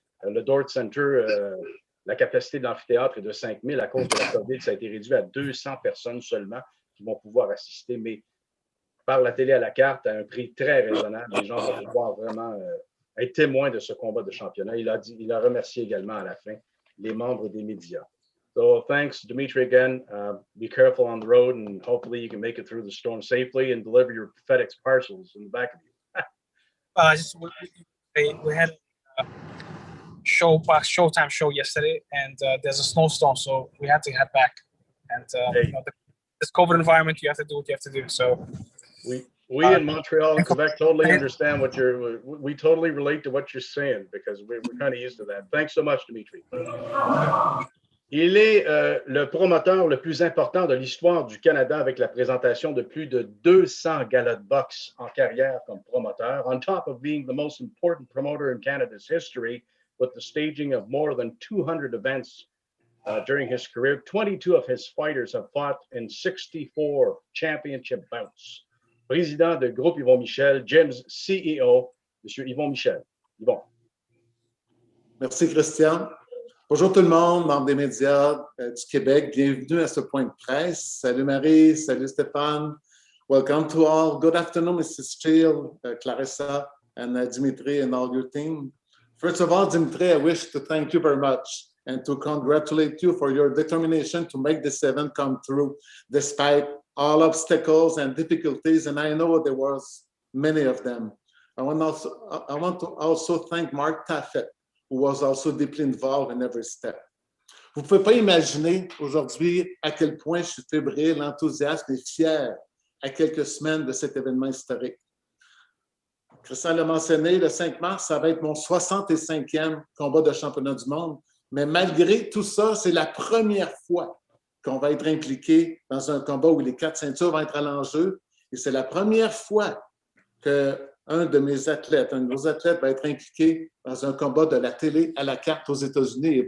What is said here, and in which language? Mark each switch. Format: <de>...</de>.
<fr>Le Dort Center, la capacité de l'amphithéâtre est de 5 000. À cause de la COVID, ça a été réduit à 200 personnes seulement qui vont pouvoir assister, mais par la télé à la carte à un prix très raisonnable. Les gens vont pouvoir vraiment être témoins de ce combat de championnat. Il a remercié également à la fin les membres des médias.</fr> <en>So thanks, Dimitri, again. Be careful on the road, and hopefully you can make it through the storm safely and deliver your FedEx parcels in the back of you. We had a Showtime show yesterday, and there's a snowstorm, so we had to head back. And this COVID environment, you have to do what you have to do. So we in Montreal and Quebec totally understand we totally relate to what you're saying because we're kind of used to that. Thanks so much, Dimitri.</en> <fr>Il est le promoteur le plus important de l'histoire du Canada avec la présentation de plus de 200 galas de boxe en carrière comme promoteur,</fr> <en>on top of being the most important promoter in Canada's history with the staging of more than 200 events during his career. 22 of his fighters have fought in 64 championship bouts.</en> <fr>Président de groupe Yvon Michel, Jim's CEO, M. Yvon Michel. Yvon. Merci, Christian. Bonjour tout le monde, membres des médias du Québec. Bienvenue à ce point de presse. Salut Marie, salut Stéphane.</fr> <en>Welcome to all. Good afternoon, Mrs. Shields, Claressa, and Dimitri and all your team. First of all, Dimitri, I wish to thank you very much and to congratulate you for your determination to make this event come through despite all obstacles and difficulties, and I know there was many of them. I want to also thank Mark Taffet, who was also deeply involved in every step.</en> <fr>Vous ne pouvez pas imaginer aujourd'hui à quel point je suis fébrile, enthousiaste et fier à quelques semaines de cet événement historique. Christian l'a mentionné, le 5 mars, ça va être mon 65e combat de championnat du monde, mais malgré tout ça, c'est la première fois qu'on va être impliqué dans un combat où les 4 ceintures vont être à l'enjeu, et c'est la première fois qu'un de mes athlètes, un de nos athlètes va être impliqué dans un combat de la télé à la carte aux États-Unis.</fr>